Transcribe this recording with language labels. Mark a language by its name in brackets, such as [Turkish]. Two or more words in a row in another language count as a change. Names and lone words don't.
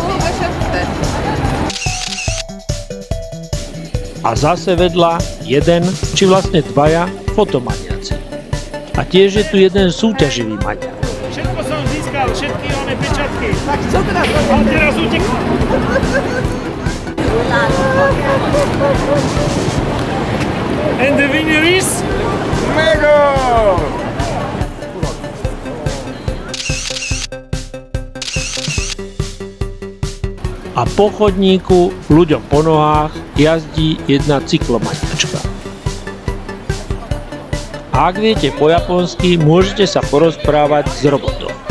[Slovak] A zase vedľa jeden, či vlastne dvaja, fotomaniaci. A tiež je tu jeden súťaživý maniak. Všetko som získal, všetky one pečatky. Tak čo teraz? A teraz utekl. [English] And the winner is... Mego! [Slovak] A po chodníku ľuďom po nohách jazdí jedna cyklomaniačka. A ak viete po japonsky, môžete sa porozprávať s robotom.